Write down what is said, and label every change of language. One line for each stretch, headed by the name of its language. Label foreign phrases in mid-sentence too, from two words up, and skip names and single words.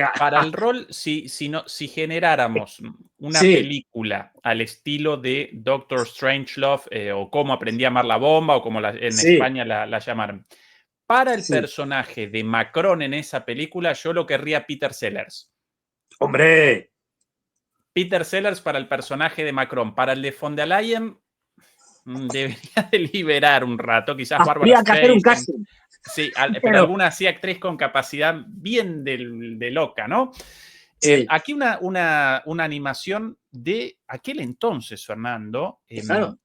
Spanish: Para el rol, si generáramos una película al estilo de Doctor Strangelove o Cómo aprendí a amar la bomba o como en España la llamaron, para el personaje de Macron en esa película, yo lo querría Peter Sellers. ¡Hombre! Peter Sellers para el personaje de Macron. Para el de von der Leyen, debería deliberar un rato, quizás Bárbara Streisand. Que hacer un casting. Sí, pero alguna así actriz con capacidad bien de loca, ¿no? Sí. Aquí una animación de aquel entonces, Fernando. Claro.